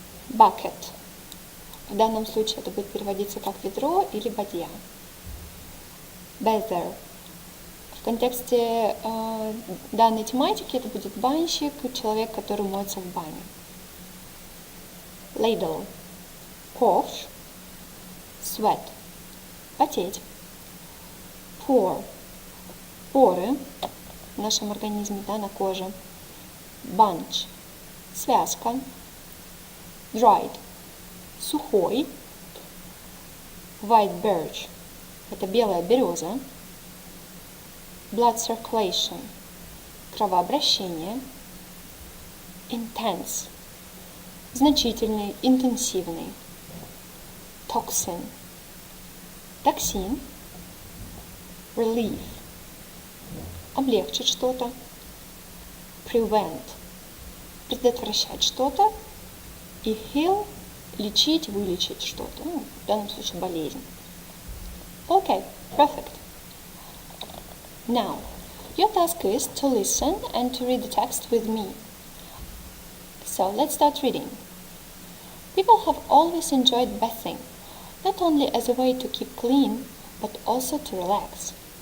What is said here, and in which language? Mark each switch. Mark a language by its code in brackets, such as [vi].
[en] Bucket. [ru] В данном случае это будет переводиться как ведро или бадья. [en] Bather. [ru] В контексте данной тематики это будет банщик, человек, который моется в бане. [en] Ladle. Ковш. Sweat. [ru] потеть. Pore – поры в нашем организме, да, на коже. Bunch – связка. Dried – сухой. [en] White birch [ru] – это белая береза. [en] Blood circulation – кровообращение. [ru] Intense – значительный, интенсивный. Toxin – токсин. Relief – облегчить что-то. Prevent – предотвращать что-то. И heal – лечить, вылечить что-то. В данном случае болезнь. [en] Okay, perfect. Now, your task is to listen and to read the text with me. So, let's start reading. People have always enjoyed bathing, not only as a way to keep clean, but also to relax.